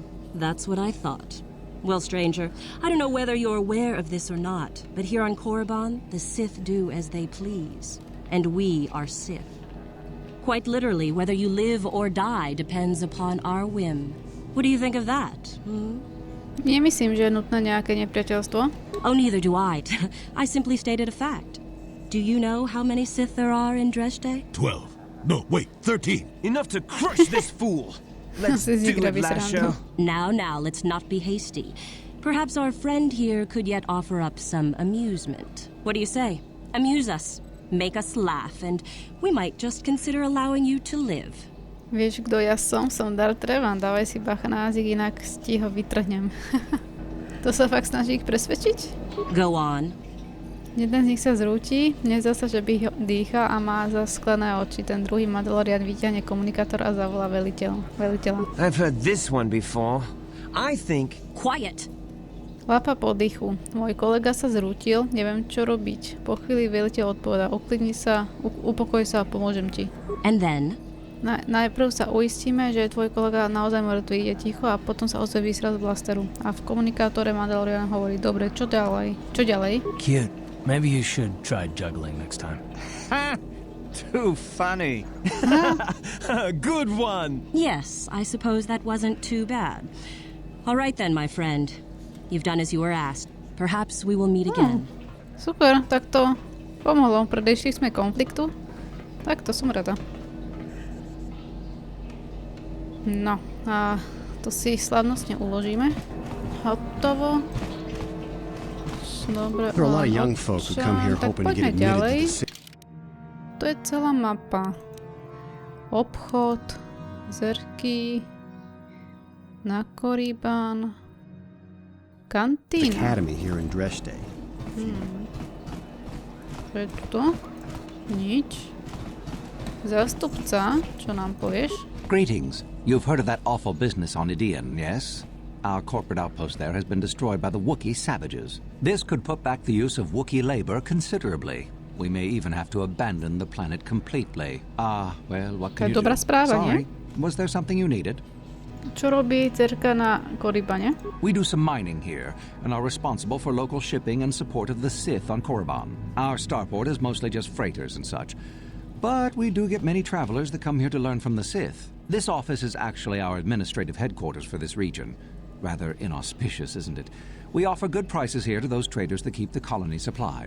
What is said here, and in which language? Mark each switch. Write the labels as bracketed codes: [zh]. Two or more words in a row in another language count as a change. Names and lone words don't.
[en] That's what I thought. Well, stranger, I don't know whether you're aware of this or not, but here on Korriban, the Sith do as they please. And we are Sith. Quite literally, whether you live or die depends upon our whim. What do you think of that, [sk] Nemyslím, že je nutné nejaké nepriateľstvo. [en] Oh, neither do I. I simply stated a fact. Do you know how many Sith there are in Dresde? 12. No, wait, 13. Enough to crush this fool. Let's do it, Lasho. Now, let's not be hasty. Perhaps our friend here could yet offer up some amusement. What do you say? Amuse us. Make us laugh, and we might just consider allowing you to live. [sk] Vieš, kto ja som? Som Darth Revan. Dávaj si bacha na jazyk, inak ti ho vytrhnem. To sa fakt snaží ich presvedčiť? [en] Go on. [sk] Jeden z nich sa zrúti, nezdá sa, že by dýcha a má zasklené oči. Ten druhý Mandalorian vyťahne komunikátor a zavolá veliteľa. [en] I've heard this one before. I think... Quiet! [sk] Lapa po dýchu. Môj kolega sa zrútil, neviem čo robiť. Po chvíli veliteľ odpovedá, uklidni sa, upokoj sa a pomôžem ti. [en] And then? [sk] Najprv sa uistíme, že tvoj kolega naozaj mŕtvý, je ticho a potom sa ozve výsraz blasteru. A v komunikátore Mandalorian hovorí, dobre, čo ďalej? [en] Cute. Maybe you should try juggling next time. Ha! Too funny. Good one. Yes, I suppose that wasn't too bad. All right then, my friend. You've done as you were asked. Perhaps we will meet again. [sk] Super, tak to pomohlo. Predešli sme konfliktu. Tak to som rada. No, a to si slavnostne uložíme. Hotovo. Dobre, [en] There are a lot of young folk who come here hoping to get admitted to the city. [sk] To je celá mapa. Obchod, zerky, na Korriban, kantína. [en] Academy here in Dresde. [sk] Čo je to? Nič. Zástupca, čo nám povieš? [en] Greetings. You've heard of that awful business on Idian, yes? Our corporate outpost there has been destroyed by the Wookiee savages. This could put back the use of Wookiee labor considerably. We may even have to abandon the planet completely. Well, what can you do? Sorry. Was there something you needed? [sk] Čo robí cerka na Korribane? [en] We do some mining here, and are responsible for local shipping and support of the Sith on Korriban. Our starport is mostly just freighters and such. But we do get many travelers that come here to learn from the Sith. This office is actually our administrative headquarters for this region. Rather inauspicious, isn't it? We offer good prices here to those traders that keep the colony supplied.